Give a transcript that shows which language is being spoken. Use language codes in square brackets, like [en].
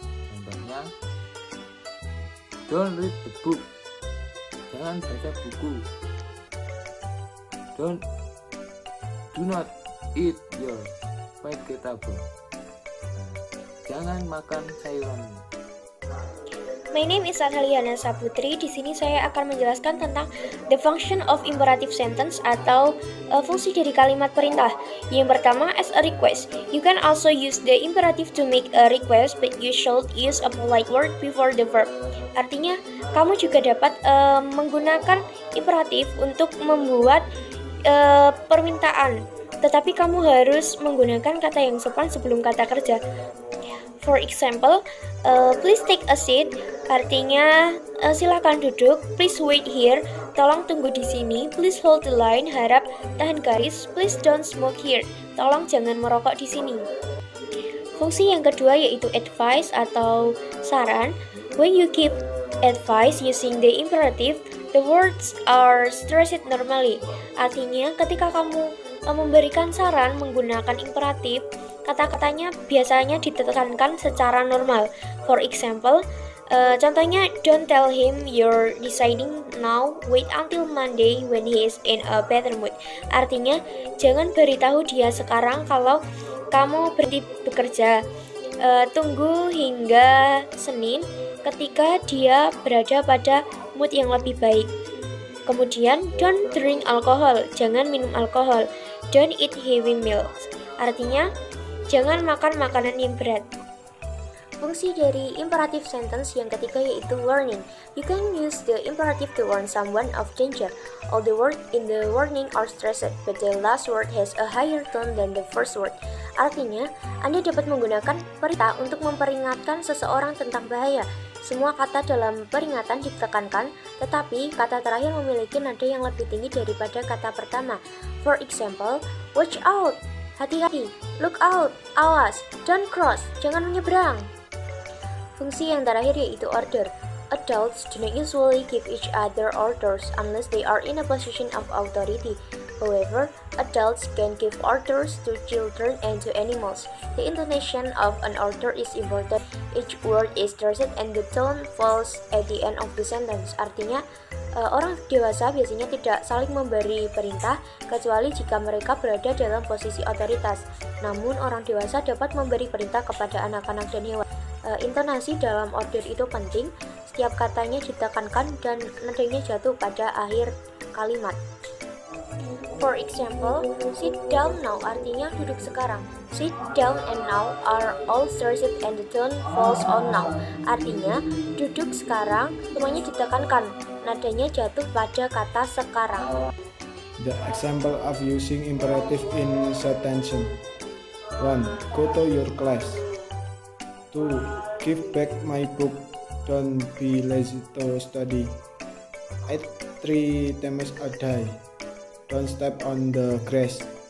[en] Contohnya, don't read the book. [id] Jangan baca buku. [en] Do not eat your vegetable. [id] Jangan makan sayuranmu. [en] My name is [id] Ataliana Saputri. Di sini saya akan menjelaskan tentang [en] the function of imperative sentence [id] atau fungsi dari kalimat perintah. Yang pertama, [en] as a request. You can also use the imperative to make a request, but you should use a polite word before the verb. [id] Artinya, kamu juga dapat menggunakan imperatif untuk membuat permintaan, tetapi kamu harus menggunakan kata yang sopan sebelum kata kerja. [en] For example, please take a seat, [id] artinya silakan duduk. [en] Please wait here, [id] tolong tunggu di sini. [en] Please hold the line, [id] harap tahan garis. [en] Please don't smoke here, [id] tolong jangan merokok di sini. Fungsi yang kedua yaitu advice atau saran. [en] When you give advice using the imperative, the words are stressed normally. [id] Artinya ketika kamu memberikan saran menggunakan imperatif, kata-katanya biasanya ditekankan secara normal. [en] For example, [id] contohnya, [en] don't tell him you're deciding now, wait until Monday when he is in a better mood. [id] Artinya, jangan beritahu dia sekarang kalau kamu berhenti bekerja. Tunggu hingga Senin ketika dia berada pada mood yang lebih baik. Kemudian, [en] don't drink alcohol, [id] jangan minum alkohol. [en] Don't eat heavy meals. [id] Artinya, jangan makan makanan yang berat. Fungsi dari imperative sentence yang ketiga yaitu warning. [en] You can use the imperative to warn someone of danger. All the words in the warning are stressed, but the last word has a higher tone than the first word. [id] Artinya, Anda dapat menggunakan perintah untuk memperingatkan seseorang tentang bahaya. Semua kata dalam peringatan ditekankan, tetapi kata terakhir memiliki nada yang lebih tinggi daripada kata pertama. [en] For example, watch out, [id] hati-hati, [en] look out, [id] awas, [en] don't cross, [id] jangan menyeberang. Fungsi yang terakhir yaitu order. [en] Adults do not usually give each other orders unless they are in a position of authority. However, adults can give orders to children and to animals. The intonation of an order is important. Each word is stressed and the tone falls at the end of the sentence. [id] Artinya, orang dewasa biasanya tidak saling memberi perintah kecuali jika mereka berada dalam posisi otoritas. Namun, orang dewasa dapat memberi perintah kepada anak-anak dan hewan. Intonasi dalam order itu penting. Setiap katanya ditekankan dan nadanya jatuh pada akhir kalimat. [en] For example, sit down now [id] artinya duduk sekarang. [en] Sit down and now are all stressed and the tone falls on now. [id] Artinya, duduk sekarang, semuanya ditekankan. Nadanya jatuh pada kata sekarang. [en] The example of using imperative in sentence. 1. Go to your class. 2. Give back my book. Don't be lazy to study. Eat 3 times a day. Don't step on the grass.